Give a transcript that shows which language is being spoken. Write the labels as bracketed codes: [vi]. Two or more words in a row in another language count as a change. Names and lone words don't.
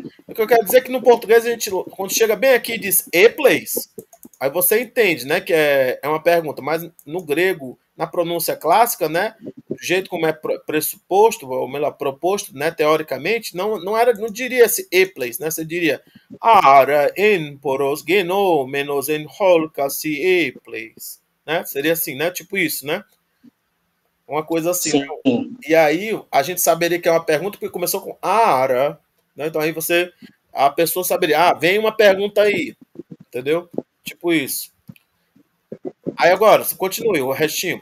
[pt] O que eu quero dizer é que no português a gente, quando chega bem aqui e diz e place, aí você entende, né, que é uma pergunta, mas no grego, na pronúncia clássica, né, do jeito como é pressuposto, ou melhor, proposto, né, teoricamente, não diria esse e place, né, você diria [el] ἆρα ἐν πόρῳ γενόμενος ἐν ὁλκάσι ἔπλεις, [pt] né, seria assim, né, tipo isso, né, uma coisa assim. Sim. Né? E aí a gente saberia que é uma pergunta porque começou com ara, né, então aí a pessoa saberia, vem uma pergunta aí, entendeu? Tipo isso. Aí agora, você continue, o restinho.